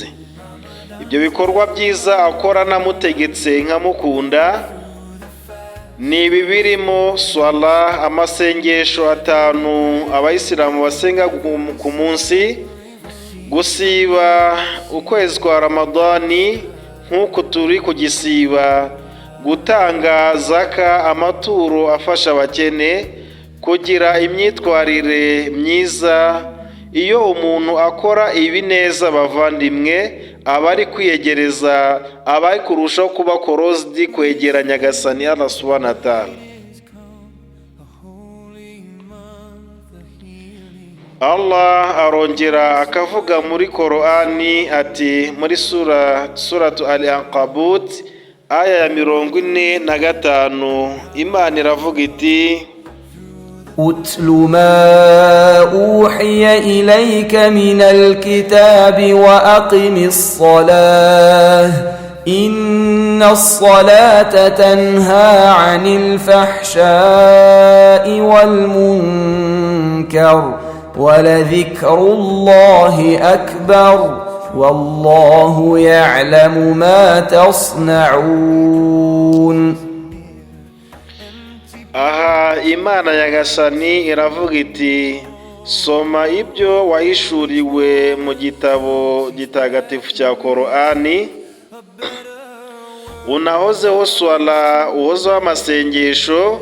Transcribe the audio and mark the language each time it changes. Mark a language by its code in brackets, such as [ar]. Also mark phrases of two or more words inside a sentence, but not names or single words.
[rw] Ibyo bikorwa byiza akora namutegetse nkamukunda ni ibi birimo swala, amasengesho 5 abayisilamu basenga ku munsi, gusiba ukwezi kwa Ramadani nk'uko turi kugisiba, gutanga zaka, amaturo afasha abakene, kugira imyitwarire myiza. Iyo umuntu akora ibi neza, bavandimwe, aba ari kwiyegereza, aba ari kurushaho kuba korozidi kwegera Nyagasani [ar] الله سبحانه وتعالى. [rw] Allah arongera akavuga muri Korani ati muri suratu Al-Ankabut aya ya 45, Imana iravuga iti [ar] أتل ما أوحي إليك من الكتاب وأقم الصلاة إن الصلاة تنهى عن الفحشاء والمنكر ولذكر الله أكبر والله يعلم ما تصنعون. [rw] aha Imana Nyagasani iravuga iti soma ibyo wahishuriwe mu gitabo gitagatifu cya Korani, unahozeho swala, uhozeho amasengesho.